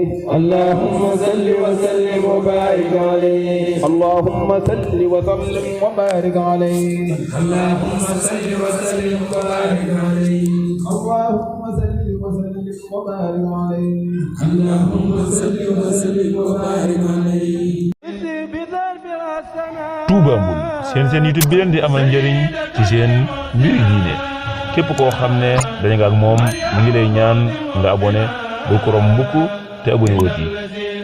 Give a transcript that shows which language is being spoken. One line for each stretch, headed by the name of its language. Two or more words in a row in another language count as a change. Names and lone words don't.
Arabic: اللهم صل وسلم وبارك عليه اللهم صل وسلم وبارك عليه اللهم صل وسلم وبارك عليه اللهم صل وسلم وبارك عليه اللهم صل وسلم وبارك عليه
Wolof: Touba Mouride seen YouTube bi leen di amal njëriñ ci seen mbiri diine képp koo xam ne dañu nga ak moom mu ngi lay ñaan nga abonné ba ko rom mbukk te abonné woo ci